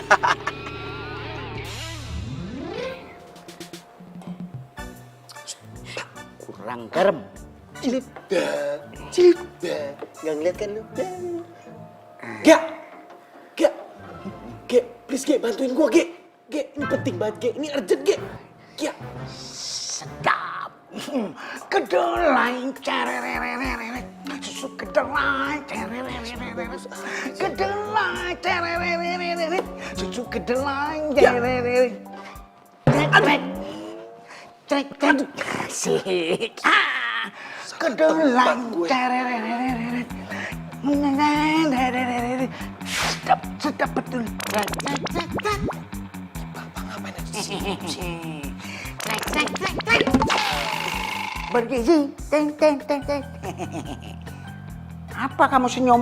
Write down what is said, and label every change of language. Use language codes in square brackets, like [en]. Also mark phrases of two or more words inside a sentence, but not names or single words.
[id] Kurang garam. Cilip nggak ngeliat kan lu? Gak, please Ge, bantuin gua Ge. Ini penting banget Ge, ini urgent Ge. Sedap. Kedelai cerererereret. Susu kedelai cerererereret. Kedelai cerererereret. Susu kedelai cerererereret. Trek. Asik. Kedelai cerererereret. Sedap betul. Bapak ngapain aja sih? Trek. Bergizi. Teng. Apa kamu senyum?